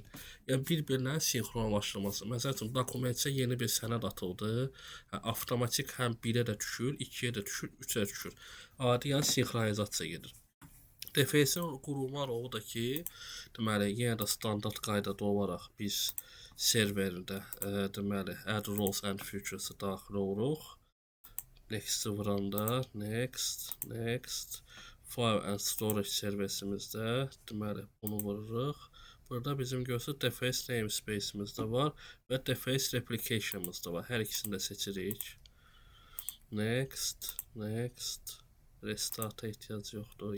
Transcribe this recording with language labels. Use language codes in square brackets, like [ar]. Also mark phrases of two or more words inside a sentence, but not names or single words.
[az] Yəni bir-birlərin sinxronlaşdırması. Məsəl üçün dokumentdə yeni bir sənəd atıldı. Avtomatik həm 1-ə də düşür, 2-yə də düşür, 3-ə də düşür. Adi yəni sinxronizasiya gedir. DFS-in qurulma rolu da ki, deməli, yenə də standart qaydada olaraq biz serverdə deməli [en] add roles and features- [az] ı daxil oluruq. Next-i vuranda, next, [en] file and storage [az] servisimizdə, deməli, bunu vururuq. Burada bizim görürsünüz DFS namespace-imiz də var və DFS replication-ımız da var. Hər ikisini də seçirik. Next, restart-a ehtiyac yoxdur.